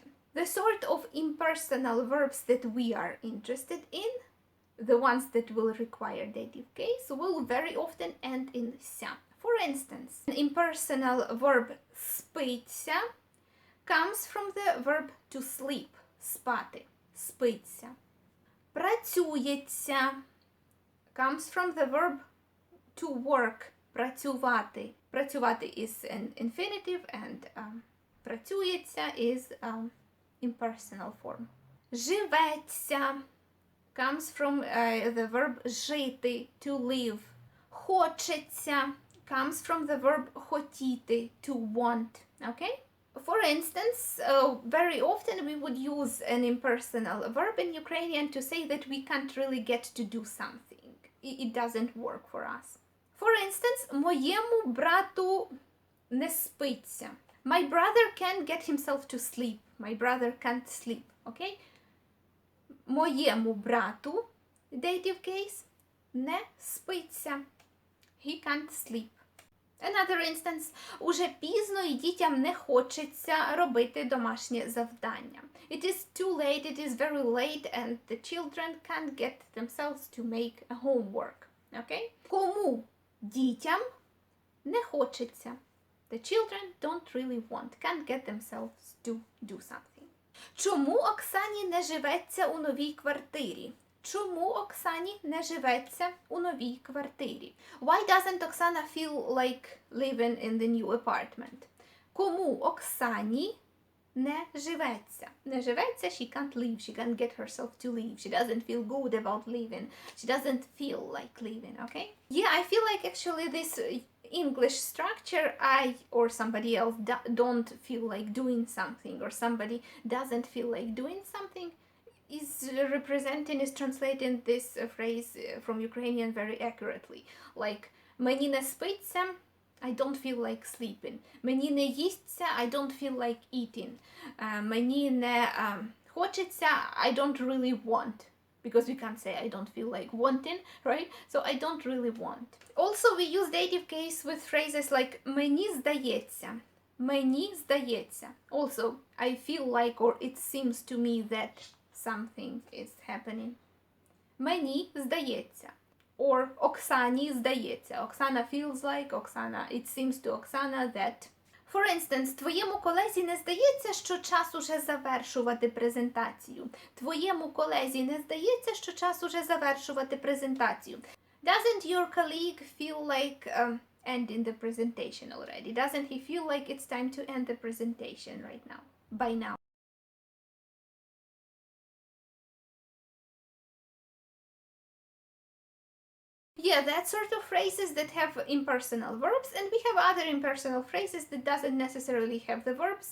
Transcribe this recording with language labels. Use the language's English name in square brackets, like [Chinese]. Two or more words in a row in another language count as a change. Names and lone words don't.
[English] The sort of impersonal verbs that we are interested in, the ones that will require dative case, will very often end in ся. For instance, an impersonal verb спиться comes from the verb to sleep, [Ukrainian] спати, спиться. [English] Працюється comes from the verb to work, [Ukrainian] працювати. [English] Працювати is an infinitive and працюється is impersonal form. Живеться comes from the verb жити, to live. Хочеться comes from the verb хотіти, to want. Okay? For instance, very often we would use an impersonal verb in Ukrainian to say that we can't really get to do something. It doesn't work for us. For instance, [Ukrainian] моєму брату не спиться. [English] My brother can't get himself to sleep. My brother can't sleep. [Ukrainian] Okay? Моєму брату, [English] dative case, [Ukrainian] не спиться. [English] He can't sleep. Another instance. [Ukrainian] Уже пізно і дітям не хочеться робити домашнє завдання. [English] It is too late, it is very late, and the children can't get themselves to make a homework. [Ukrainian] Okay? Кому дітям не хочеться. [English] The children don't really want, can't get themselves to do something. [Ukrainian] Чому Оксані не живеться у новій квартирі? Чому Оксані не живеться у новій квартирі? [English] Why doesn't Oksana feel like living in the new apartment? [Ukrainian] Кому Оксані не живеться? Не живеться, [English] she can't live, she can't get herself to live, she doesn't feel good about living, she doesn't feel like living, okay? Yeah, I feel like actually this English structure, I or somebody else don't feel like doing something, or somebody doesn't feel like doing something, is translating this phrase from Ukrainian very accurately. Like, [Ukrainian] мені не спиться, [English] I don't feel like sleeping. [Ukrainian] Мені не їсться, [English] I don't feel like eating. [Ukrainian] Мені не хочеться, [English] I don't really want. Because we can't say I don't feel like wanting, right? So I don't really want. Also, we use dative case with phrases like [Ukrainian] мені здається. Мені здається. [English] Also, I feel like, or it seems to me that something is happening. [Ukrainian] Мені здається. Or Оксані здається. [English] Оксана feels like, it seems to Oksana that. For instance, [Ukrainian] твоєму колезі не здається, що час уже завершувати презентацію. Твоєму колезі не здається, що час уже завершувати презентацію. [English] Doesn't your colleague feel like ending the presentation already? Doesn't he feel like it's time to end the presentation right now? By now. Yeah, that sort of phrases that have impersonal verbs, and we have other impersonal phrases that doesn't necessarily have the verbs.